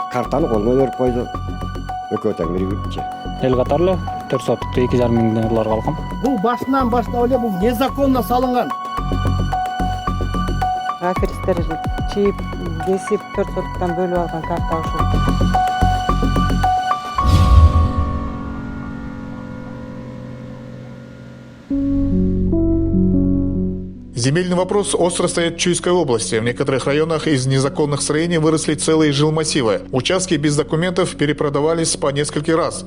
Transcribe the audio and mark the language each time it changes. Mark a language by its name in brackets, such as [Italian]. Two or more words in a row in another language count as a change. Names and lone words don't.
[Kyrgyz] Актаны колуна берип койду. Экөө тең бирипчи. Эл катары 4 сотукта 2,5 миң долларга алгам. Бул башынан баштап эле бул незаконно салынган. Аферисттер чийип, кесип 4 соттан бөлүп алган карта ушул. [Russian] Земельный вопрос остро стоит в Чуйской области. В некоторых районах из незаконных строений выросли целые жилмассивы. Участки без документов перепродавались по несколько раз.